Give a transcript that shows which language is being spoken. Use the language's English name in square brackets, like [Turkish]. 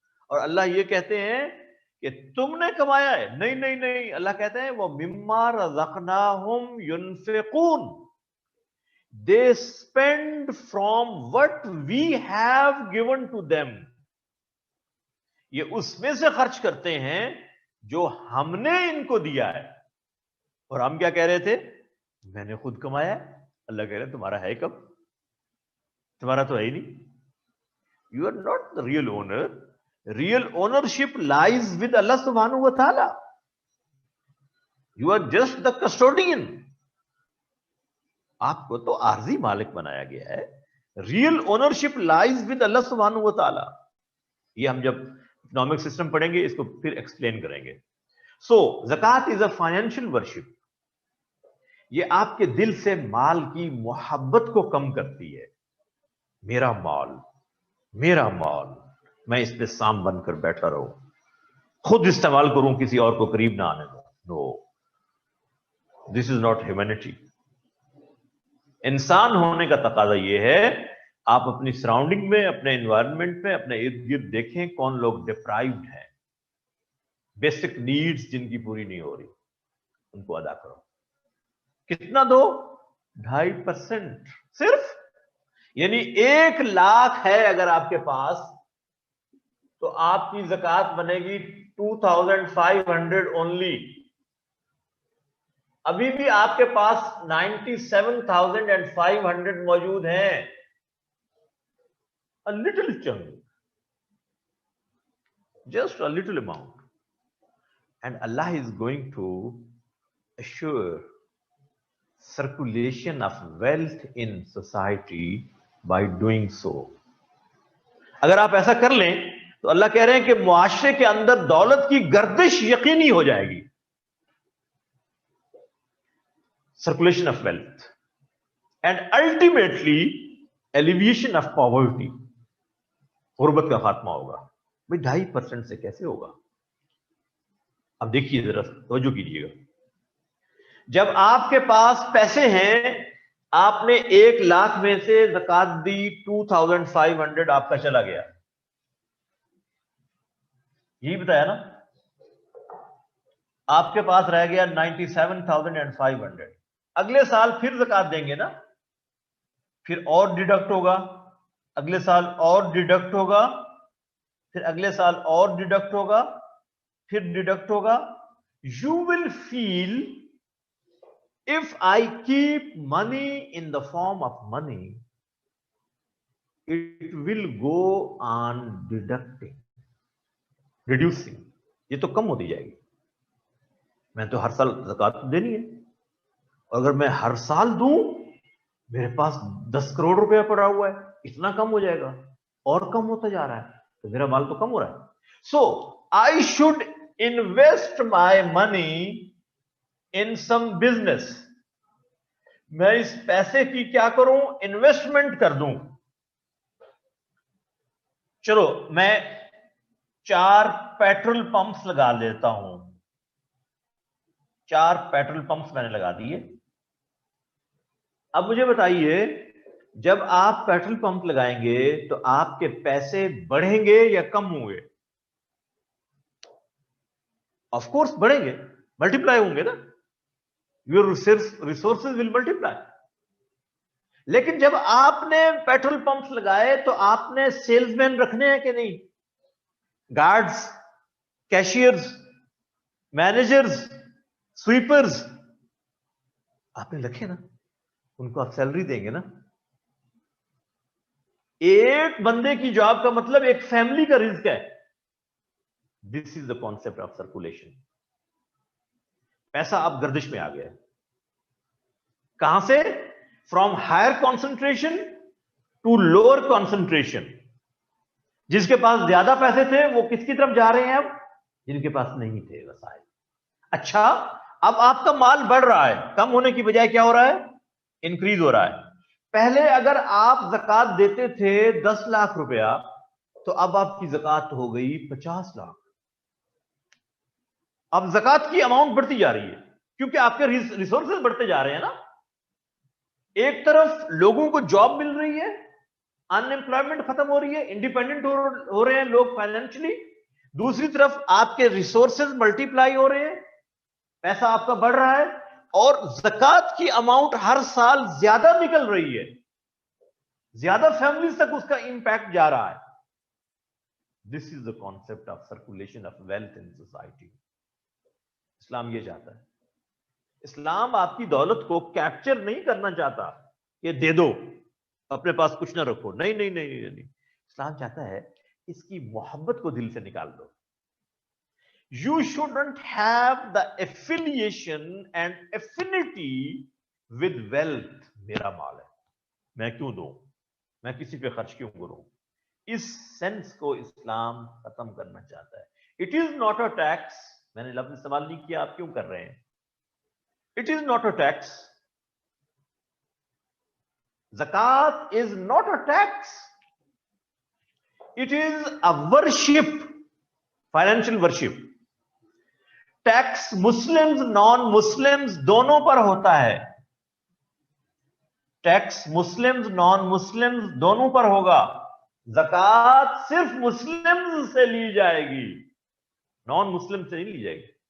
[Urdu] اور اللہ یہ کہتے ہیں کہ تم نے کمایا ہے, نہیں نہیں نہیں, اللہ کہتے ہیں وہ [Arabic] مما رزقناہم ينفقون, [English] they spend from what we have given to them. [Urdu] یہ اس میں سے خرچ کرتے ہیں جو ہم نے ان کو دیا ہے. اور ہم کیا کہہ رہے تھے؟ میں نے خود کمایا ہے. اللہ کہہ رہے ہیں تمہارا ہے کب؟ تمہارا تو ہے ہی نہیں. [English] You are not the real owner. Real ownership lies with Allah subhanahu wa ta'ala. You are just the custodian. [Urdu] آپ کو تو عارضی مالک بنایا گیا ہے. [English] Real ownership lies with Allah subhanahu wa ta'ala. [Urdu] یہ ہم جب economic system پڑھیں گے اس کو پھر explain کریں گے. [English] So, zakat is a financial worship. [Urdu] یہ آپ کے دل سے مال کی محبت کو کم کرتی ہے. میرا مال, میرا مال, میں اس پہ سام بن کر بیٹھا رہوں, خود استعمال کروں, کسی اور کو قریب نہ آنے دوں. [English] No, this is not humanity. [Urdu] انسان ہونے کا تقاضا یہ ہے آپ اپنی سراؤنڈنگ میں, اپنے انوائرمنٹ میں, اپنے ارد گرد دیکھیں کون لوگ ڈپرائیوڈ ہیں. بیسک نیڈز جن کی پوری نہیں ہو رہی ان کو ادا کرو. کتنا دو؟ 2.5% صرف. یعنی 1 لاکھ ہے اگر آپ کے پاس تو آپ کی زکات بنے گی 2500 اونلی. ابھی بھی آپ کے پاس 97,500 موجود ہیں. [English] A little chunk, just a little amount, and Allah is going to assure circulation of wealth in society by doing so. [Urdu] اگر آپ ایسا کر لیں تو اللہ کہہ رہے ہیں کہ معاشرے کے اندر دولت کی گردش یقینی ہو جائے گی. [English] Circulation of wealth and ultimately alleviation of poverty. [Urdu] غربت کا خاتمہ ہوگا. بھائی 2.5% سے کیسے ہوگا؟ اب دیکھیے ذرا توجہ کیجیے گا. جب آپ کے پاس پیسے ہیں, آپ نے 1 لاکھ میں سے زکات دی, 2500 آپ کا چلا گیا. یہی بتایا نا. آپ کے پاس رہ گیا 97,500. اگلے سال پھر زکات دیں گے نا, پھر اور ڈیڈکٹ ہوگا, اگلے سال اور ڈیڈکٹ ہوگا, پھر اگلے سال اور ڈیڈکٹ ہوگا, پھر ڈیڈکٹ ہوگا. [English] You will feel, if I keep money in the form of money, it will go on deducting, reducing. [Urdu] یہ تو کم ہوتی جائے گی. میں تو ہر سال زکات دینی ہے, اور اگر میں ہر سال دوں, میرے پاس 10 کروڑ روپیہ پڑا ہوا ہے, اتنا کم ہو جائے گا, اور کم ہوتا جا رہا ہے, تو میرا مال تو کم ہو رہا ہے. [English] So I should invest my money in some business. [Urdu] میں اس پیسے کی کیا کروں؟ انویسٹمنٹ کر دوں. چلو میں 4 پیٹرول پمپس لگا لیتا ہوں. 4 پیٹرول پمپس میں نے لگا دیے. اب مجھے بتائیے جب آپ پیٹرول پمپ لگائیں گے تو آپ کے پیسے بڑھیں گے یا کم ہوں گے؟ آف کورس بڑھیں گے, ملٹیپلائی ہوں گے نا. [English] Your resources will multiply. [Urdu] لیکن جب آپ نے پیٹرول پمپس لگائے تو آپ نے سیلز مین رکھنے ہیں کہ نہیں؟ گارڈز, کیشیئرز, مینیجرز, سویپرز آپ نے رکھے نا, ان کو آپ سیلری دیں گے نا. ایک بندے کی جاب کا مطلب ایک فیملی کا رزق ہے. [English] This is the concept of circulation. [Urdu] پیسہ اب گردش میں آ گیا. کہاں سے؟ [English] From higher concentration to lower concentration. [Urdu] جس کے پاس زیادہ پیسے تھے وہ کس کی طرف جا رہے ہیں اب؟ جن کے پاس نہیں تھے وسائل. اچھا اب آپ کا مال بڑھ رہا ہے, کم ہونے کی بجائے کیا ہو رہا ہے؟ انکریز ہو رہا ہے. پہلے اگر آپ زکات دیتے تھے 10 لاکھ روپیہ تو اب آپ کی زکات ہو گئی 50 لاکھ. اب زکات کی اماؤنٹ بڑھتی جا رہی ہے کیونکہ آپ کے ریسورسز بڑھتے جا رہے ہیں نا. ایک طرف لوگوں کو جاب مل رہی ہے, ان امپلائمنٹ ختم ہو رہی ہے, انڈیپینڈنٹ ہو رہے ہیں لوگ فائنینشلی. دوسری طرف آپ کے ریسورسز ملٹیپلائی ہو رہے ہیں, پیسہ آپ کا بڑھ رہا ہے, اور زکات کی اماؤنٹ ہر سال زیادہ نکل رہی ہے, زیادہ فیملیز تک اس کا امپیکٹ جا رہا ہے. [English] This is the concept of circulation of wealth in society. [Urdu] اسلام یہ چاہتا ہے. اسلام آپ کی دولت کو کیپچر نہیں کرنا چاہتا کہ دے دو اپنے پاس کچھ نہ رکھو. نہیں نہیں نہیں نہیں. اسلام چاہتا ہے اس کی محبت کو دل سے نکال دو. [English] You shouldn't have the affiliation and affinity with wealth. [Urdu] میرا مال ہے, میں کیوں دوں, میں کسی پہ خرچ کیوں کروں. اس سینس کو اسلام ختم کرنا چاہتا ہے. [English] It is not a tax. [Urdu] میں نے لفظ استعمال نہیں کیا, آپ کیوں کر رہے ہیں. [English] It is not a tax. Zakat is not a tax. It is a worship, financial worship. [Urdu] Tax Muslims non Muslims دونوں پر ہوتا ہے. ٹیکس مسلمز نان مسلمز دونوں پر ہوگا. زکات صرف مسلمز سے لی جائے گی, نان مسلم سے نہیں لی جائے گی.